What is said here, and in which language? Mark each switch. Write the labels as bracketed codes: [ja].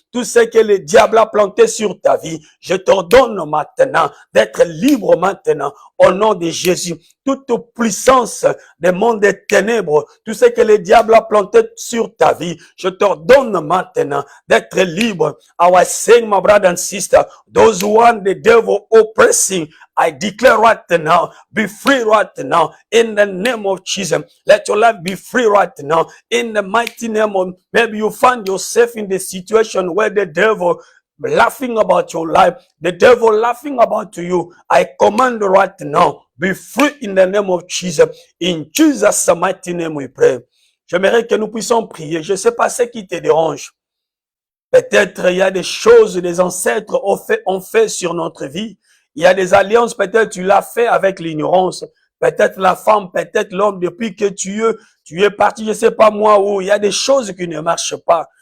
[fr] Tout ce que le diable a planté sur ta vie, je t'ordonne maintenant d'être libre maintenant, au nom de Jésus. Toute puissance des mondes des ténèbres, tout ce que le diable a planté sur ta vie, je t'ordonne maintenant d'être libre. [en] I was saying, my brother and sister, those who want the devil oppressing, I declare right now, be free right now, in the name of Jesus. Let your life be free right now, in the mighty name of, maybe you find yourself in the situation where the devil laughing about your life, the devil laughing about you. I command right now, be free in the name of Jesus. In Jesus' mighty name we pray. [fr] J'aimerais que nous puissions prier. Je ne sais pas ce qui te dérange. Peut-être il y a des choses que les ancêtres ont fait sur notre vie. Il y a des alliances, peut-être tu l'as fait avec l'ignorance. Peut-être la femme, peut-être l'homme, depuis que tu es parti, je ne sais pas moi où, il y a des choses qui ne marchent pas.